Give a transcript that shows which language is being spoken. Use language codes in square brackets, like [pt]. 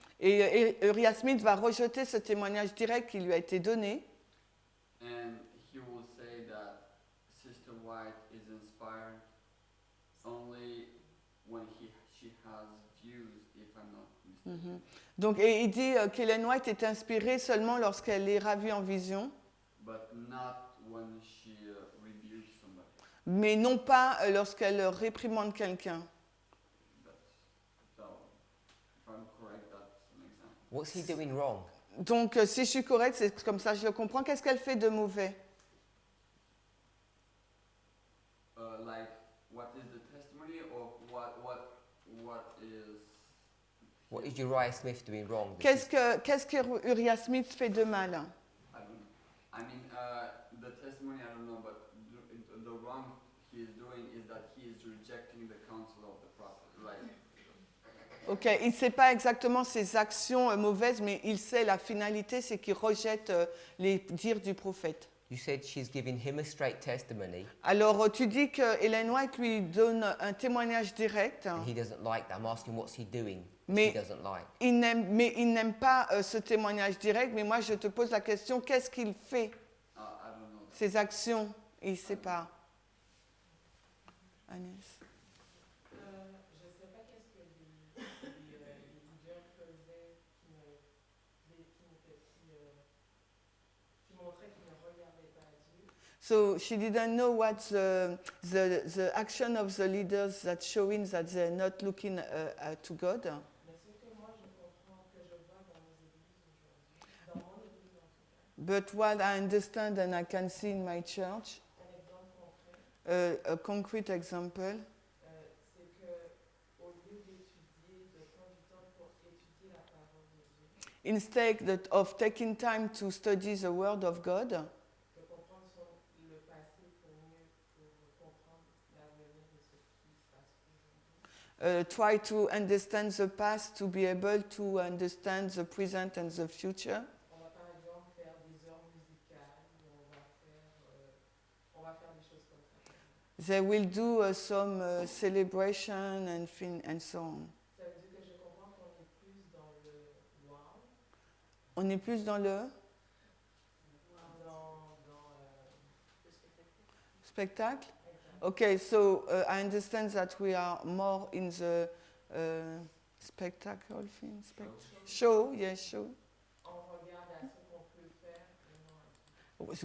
[fr] et Uriah Smith va rejeter ce témoignage direct qui lui a été donné. [en] And he will say that Sister White is inspired only when she has views, if I'm not mistaken. [fr] Donc, et il dit qu'Ellen White est inspirée seulement lorsqu'elle est ravie en vision, [en] But not when she rebukes somebody. [fr] mais non pas lorsqu'elle réprimande quelqu'un. [en] So, if I'm correct, that's an example. What's he doing wrong? [fr] Donc, si je suis correcte, c'est comme ça que je le comprends. Qu'est-ce qu'elle fait de mauvais? [en] Like, what is the testimony of what is... What is Uriah Smith doing wrong? [fr] Qu'est-ce que Uriah Smith fait de mal? [en] I don't know. I mean, the testimony, I don't know, but the wrong he is doing is that he is rejecting the counsel of the prophet. Like, [fr] Ok, il ne sait pas exactement ses actions mauvaises, mais il sait la finalité, c'est qu'il rejette les dires du prophète. [en] You said she's giving him a straight testimony, [fr] Alors, tu dis que Ellen White lui donne un témoignage direct, [en] and he doesn't like that. I'm asking what's he doing that [fr] Mais- [en] she doesn't like. [fr] mais il n'aime pas ce témoignage direct, mais moi je te pose la question, qu'est-ce qu'il fait? [en] I don't know. [fr] Ses actions, il ne sait pas. Agnès. Je ne sais pas qu'est-ce que les leaders faisaient qui montraient qu'ils ne regardaient pas Dieu. [en] So she didn't know what the action of the leaders that's showing that they're not looking to God. [fr] Mais ce que moi je comprends, que je vois dans nos églises aujourd'hui, dans mon église en tout cas, [en] But what I understand and I can see in my church, [fr] un exemple concret, [en] a concrete example, [fr] c'est qu'au lieu d'étudier, de prendre du temps pour étudier la parole de Dieu, [en] instead of taking time to study the Word of God, [fr] de comprendre le passé pour mieux comprendre l'avenir de ce qui se passe aujourd'hui. [en] try to understand the past to be able to understand the present and the future. [fr] On va par exemple faire des heures musicales, où on va faire des choses comme ça. [en] They will do some celebration and so on. [fr] Ça veut dire que je comprends qu'on est plus dans le wow, On est plus dans le dans le spectacle. [en] spectacle. Okay, so I understand that we are more in the spectacle thing, show, yes, show. [fr] On regarde à ce qu'on peut faire et non à